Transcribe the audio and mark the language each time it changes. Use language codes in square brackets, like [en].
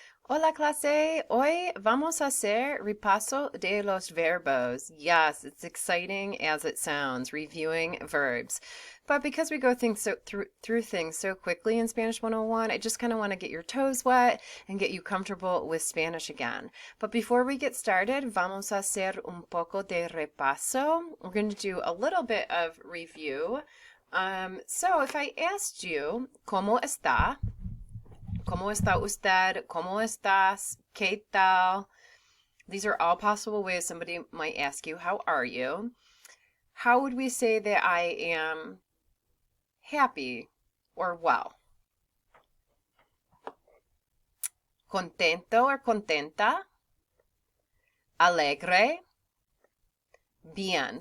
[es] Hola clase, hoy vamos a hacer repaso de los verbos. [en] Yes, it's exciting as it sounds, reviewing verbs. But because we go through things so quickly in Spanish 101, I just kind of want to get your toes wet and get you comfortable with Spanish again. But before we get started, [es] vamos a hacer un poco de repaso. [en] We're going to do a little bit of review. So if I asked you, [es] ¿cómo está? ¿Cómo está usted? ¿Cómo estás? ¿Qué tal? [en] These are all possible ways somebody might ask you, how are you? How would we say that I am happy or well? [es] Contento or contenta? Alegre? Bien.